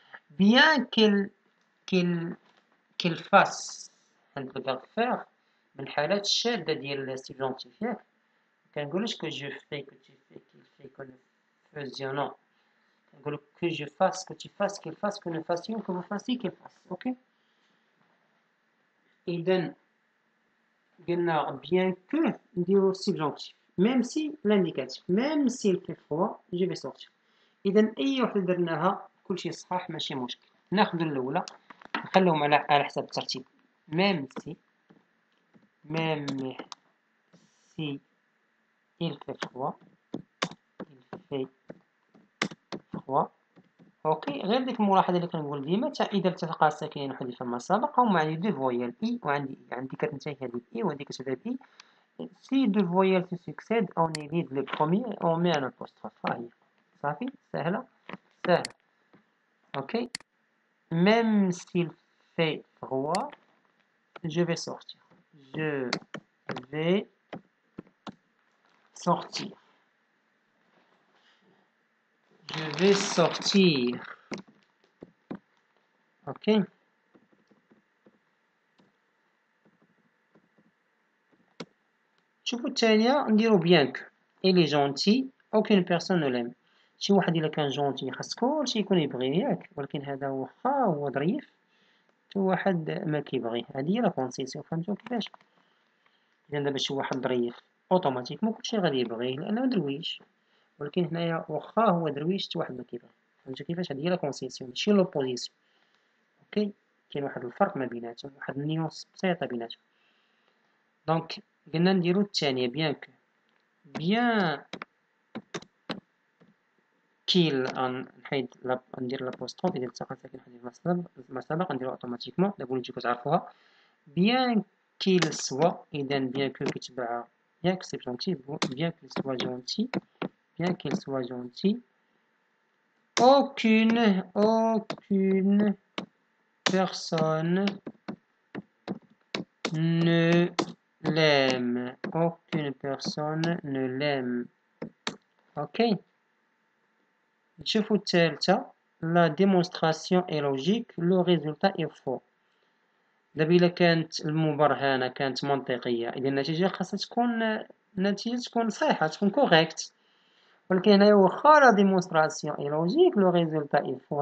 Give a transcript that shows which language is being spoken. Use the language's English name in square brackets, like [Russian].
[French] bien qu'il fasse [Arabic] عند الفيرب [French] faire [Arabic] من الحالات الشاذة ديال السبجونتيف ياك كنقولوش [French] que je fais que tu fais qu'il fait que nous faisions non [Arabic] كنقولو [French] que je fasse que tu fasses qu'il fasse que nous fassions que vous fassiez qu'il fasse. ok [Arabic] إذن قلنا [French] bien que [Arabic] نديرو السبجونتيف [French] même si l'indicatif même s'il fait froid je vais sortir. [Arabic] إذن أي وحدة درناها كلشي صحاح ماشي مشكل. ناخذ الأولى نخليهم على حسب الترتيب. [French] même si il fait froid. Il fait froid. [Arabic] اوكي، غير ديك الملاحظه اللي كنقول ديما، حتى اذا التقى ساكنين وحذف ما سبق، هما عندي دو فويال اي، وعندي كتنتهي هذه اي وهذه كتبدا باي. [French] Si deux voyelles se succèdent, on évite le premier et on met un apostrophe. Ça fait [Arabic] سهلة سهلة. [French] Ok. Même s'il fait froid, je vais sortir. Je vais sortir. Je vais sortir. Ok. [Arabic] شوفوا الثانية نديرو bien que. [French] Il est gentil, aucune personne ne l'aime. [Arabic] شي واحد إلا كان جونتي خاص كلشي يكون يبغيه ياك، ولكن هذا واخا هو ظريف حتى واحد ما كيبغيه. هادي هي لا كونسيسيون، فهمتو كيفاش؟ إذا دابا شي واحد ظريف اوتوماتيكمون كلشي غادي يبغيه لأنه درويش، ولكن هنايا واخا هو درويش حتى واحد ما كيبغيه. فهمتو كيفاش؟ هادي هي لا كونسيسيون ماشي لوبوزيسيون. اوكي، كاين واحد الفرق ما بيناتهم، واحد النيونس بسيطة بيناتهم. دونك قلنا نديرو الثانية [French] bien que. [Arabic] bien كيل نحيد ندير لابوستروف، إذا التقى ساكن حذف ما سبق نديرو اوتوماتيكمون. دابا وليتو كتعرفوها. [French] bien qu'il soit، [Arabic] إذا [French] bien que كتبع bien que c'est gentil، bien qu'il soit gentil، bien qu'il soit gentil. aucune personne ne l'aime. Aucune personne ne l'aime. [Arabic] Ok. نشوفو الثالثة. [French] La démonstration est logique, le résultat est faux. [Arabic] دابا إلا كانت المبرهنة كانت منطقية، إذا النتيجة خاصها تكون صحيحة، تكون كوريكت. ولكن هنايا واخا لا ديمونستراسيون اي لوجيك لو ريزولتا اي فو.